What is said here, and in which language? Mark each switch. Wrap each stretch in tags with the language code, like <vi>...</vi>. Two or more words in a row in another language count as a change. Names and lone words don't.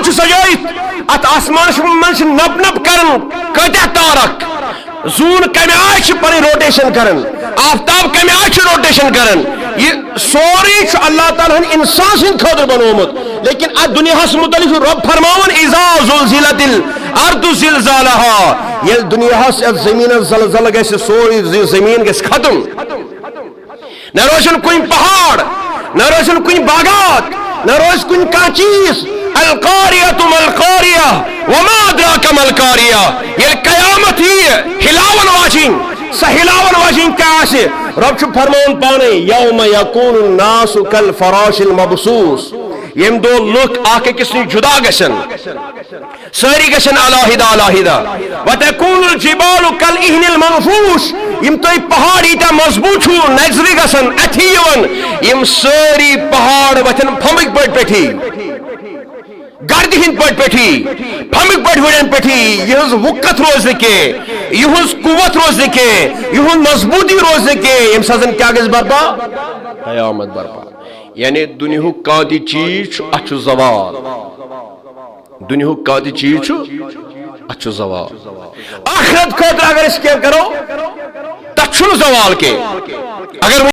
<ks>چھُ سجٲیِتھ ات آسمانس منٛز چھِ نپ نپ کران کۭتیاہ تارک زوٗن کمہِ آیہِ چھِ پنٕنۍ روٹیشن کران آفتاب کمہِ آیہِ چھِ روٹیشن کران یہ سورُے چھُ اللہ تعالیٰ ہن انسان سٕنٛدِ خٲطرٕ بنومُت لیکن اتھ دُنیاہس متعلق چھُ رۄب فرماوان</ks> <ar>اذا زلزلت الارض زلزالها</ar> <ks>ییٚلہِ دُنیاہس یتھ زٔمیٖنس زلزل گژھِ سورُے زٔمیٖن گژھِ ختم نہ روزن کُنہِ پہاڑ نہ روزن کُنہِ باغات نہ روز کُنہِ کانٛہہ چیٖز</ks> <ar>القاریۃ ملقاریہ وما ادراک ملقاریہ</ar> <ks>ییٚلہِ قیامت ییہِ ہلاون واجِنۍ سۄ ہلاون واجِنۍ کیٛاہ آسہِ رب چھُ فرماوان پانے</ks> <ar>یوم یکون الناس کالفراش المبثوث</ar> <ks>ییٚمہِ دۄہ لُکھ اکھ أکِس نِش جُدا گژھن سٲری گژھن علاحدہ علاحدہ</ks> <ar>وتکون الجبال کالعہن المنفوش</ar> <ks>یِم تُہۍ پہاڑ ییٖتیاہ مضبوٗط چھُو نظرِ گژھن اَتھی یِوان یِم سٲری پہاڑ وتھن پھمٕکۍ پٲٹھۍ پیٹھی گردِ ہٕنٛدۍ پٲٹھۍ پیٹھی پھمٕکۍ پٲٹھۍ وُڑین پیٹھی یِہٕنٛز وُکت روز نہٕ کینٛہہ یِہٕنٛز قوت روز نہٕ کینٛہہ یِہُنٛد مضبوٗطی روز نہٕ کینٛہہ ییٚمہِ ساتہٕ زن کیٛاہ گژھِ برپا قیامت برپا یعنی دُنیاہُک کانٛہہ تہِ چیٖز چھُ اتھ چھُ زوال دُنیاہُک کانٛہہ تہِ چیٖز چھُ اتھ چھُ زوال آخرت خٲطرٕ اگر أسۍ کینٛہہ کرو تتھ چھُنہٕ زوال کینٛہہ اگر</ks>